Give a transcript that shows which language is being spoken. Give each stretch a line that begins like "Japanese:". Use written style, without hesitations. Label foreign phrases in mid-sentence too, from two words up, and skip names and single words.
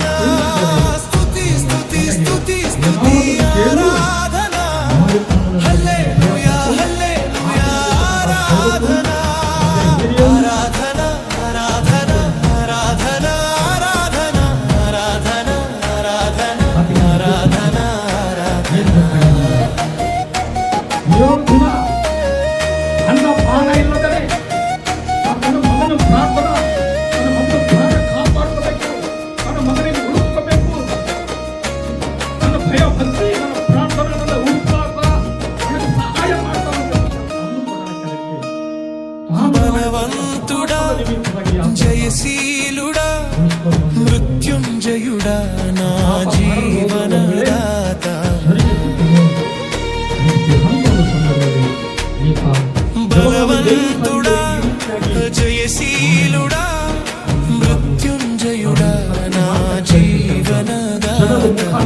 Telugu: స్తుతి స్తుతి స్తుతి స్తుతి ఆరాధన, హల్లెలూయా హల్లెలూయా ఆరాధన. ఆరాధన ఆరాధన ఆరాధన ఆరాధన ఆరాధన ఆరాధన ఆరాధన
Kannada: ಯೋಧನ ಅನ್ನ ಪಾನ ಇಲ್ಲದರೆ ತನ್ನ ಮಗನ ಪ್ರಾರ್ಥನಾ, ತನ್ನ ಮಗನ ಪ್ರಾಣ ಕಾಪಾಡಬೇಕು, ತನ್ನ ಮಗನಿಗೆ ಉಳಿಸಬೇಕು, ತನ್ನ ಭಯ ಭಕ್ತಿ, ನನ್ನ ಪ್ರಾರ್ಥನೆ, ನನ್ನ ಉಪವಾಸ ನನಗೆ ಸಹಾಯ ಮಾಡ್ತಾರೆ.
Telugu: బలవంతుడా జయశీలుడా మృత్యుంజయుడా నా జీవనదాత. బలవంతుడా జయశీలుడా మృత్యుంజయుడా నా జీవనదాత.